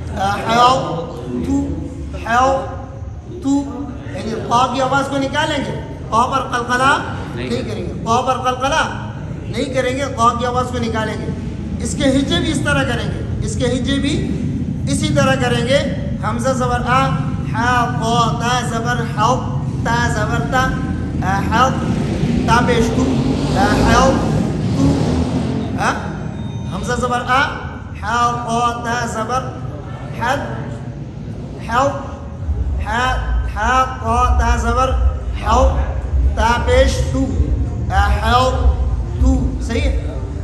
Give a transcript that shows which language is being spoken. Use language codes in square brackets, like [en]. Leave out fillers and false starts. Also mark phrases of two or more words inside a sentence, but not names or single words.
[ur] حیوتو، یعنی طا کی آواز کو نکالیں گے، طا پر قلقلہ نہیں کریں گے، طا پر قلقلہ نہیں کریں گے، طا کی آواز کو نکالیں گے۔ اس کے ہجے بھی اس طرح کریں گے، اس کے ہجے بھی اسی طرح کریں گے۔ حمزہ زبر آ، حا قا تا زبر حو، تا زبر تا، حو تا پیش تو، حو تو، حمزہ زبر آ، حا قا تا زبر حد، حو، حا قا تا زبر حو تا پیش تو، حو تو، صحیح ہے؟